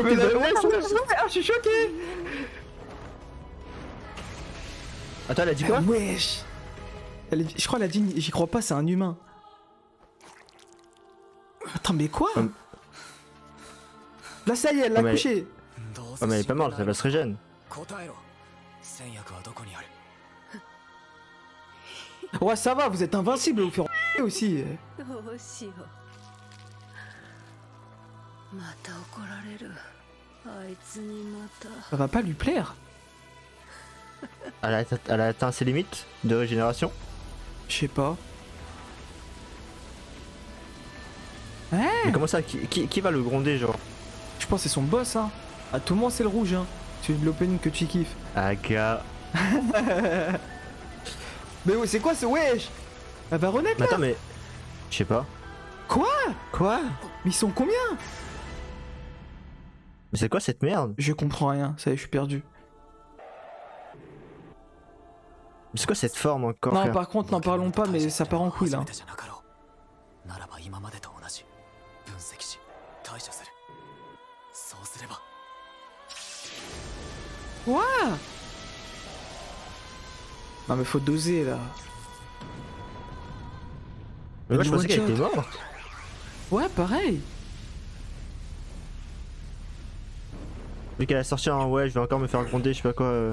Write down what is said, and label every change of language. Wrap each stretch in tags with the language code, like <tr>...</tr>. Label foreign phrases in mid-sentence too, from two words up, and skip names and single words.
<fr>Mais c'est là, All Might, wesh. ah, je suis choqué. Attends, elle a dit quoi? Wesh. Je crois qu'elle a dit, j'y crois pas, c'est un humain. Attends, mais quoi? Là, ça y est, elle l'a Oh, mais- couché.</fr> <ja>どう</ja> <fr>Oh,</fr> <ja>せ</ja> <fr>mais elle est pas morte, elle va se régène.</fr> <ja>答えろ戦薬はどこにある</ja> <fr>Ouais, ça va, vous êtes invincible, vous faire aussi.</fr> <ja>どうしようまた怒られるあいつにまた</ja> <fr>Ça va pas lui plaire. Elle a atteint ses limites de régénération. Je sais pas. Mais comment ça? Qui va le gronder, genre? Je pense que c'est son boss, hein. À tout moment, c'est le rouge, hein. C'est de l'opening que tu kiffes. Ah, gars. Mais ouais, c'est quoi ce wesh? Elle va renaître Mais là? attends, mais. Je sais pas. Quoi? Quoi? Mais ils sont combien? Mais c'est quoi cette merde? Je comprends rien, ça y est, je suis perdu. Mais c'est quoi cette forme encore, Non, frère? par contre, n'en parlons pas, mais ça part en couille là.</fr> <ja>初めてじゃなかろうならば今までと同じ分析し対処するそうすれば</ja> <fr>Quoi? Non, mais faut doser là. Mais moi, je pensais qu'elle One était shot. morte. Ouais, pareil. Vu qu'elle a sorti un ouais, je vais encore me faire gronder, je sais pas quoi.</fr>